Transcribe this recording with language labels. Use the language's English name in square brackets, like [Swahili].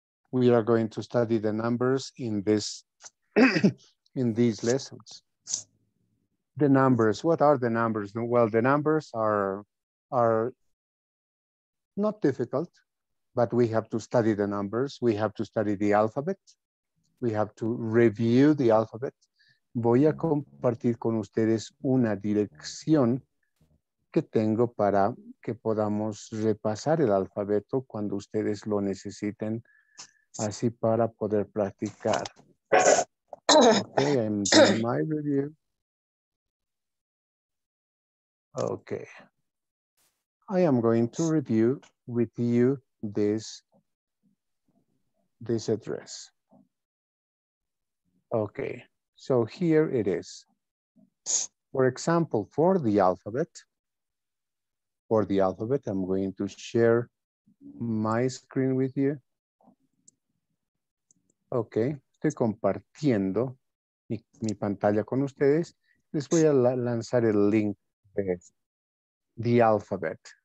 [English] We are going to study the numbers in this in these lessons. The numbers, what are the numbers? Well, the numbers are not difficult, but we have to study the numbers. We have to study the alphabet. We have to review the alphabet. [Spanish] Voy a compartir con ustedes una dirección que tengo para que podamos repasar el alfabeto cuando ustedes lo necesiten, así para poder practicar. [English] Okay, I'm doing my review. Okay. I am going to review with you this address. Okay, so here it is. For example, for the alphabet, I'm going to share my screen with you. [Spanish] Okay, estoy compartiendo mi pantalla con ustedes. Les voy a lanzar el link de [English] the alphabet.